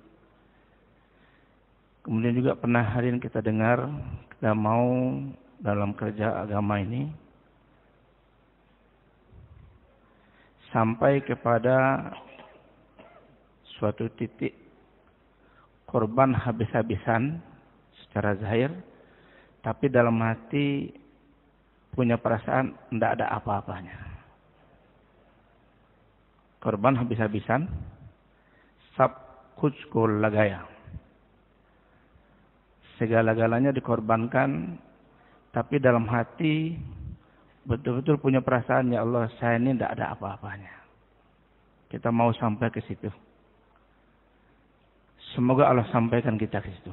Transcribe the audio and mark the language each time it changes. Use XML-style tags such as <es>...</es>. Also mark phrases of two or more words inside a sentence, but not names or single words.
<id>Kemudian juga pernah hari ini kita dengar, kita mau dalam kerja agama ini sampai kepada suatu titik korban habis-habisan secara zahir, tapi dalam hati punya perasaan tidak ada apa-apanya. Korban habis-habisan,</id> <hi>सब कुछ को लगाया.</hi> <id>Segala-galanya dikorbankan, tapi dalam hati betul-betul punya perasaan, ya Allah, saya ini tidak ada apa-apanya. Kita mau sampai ke situ. Semoga Allah sampaikan kita ke situ.</id>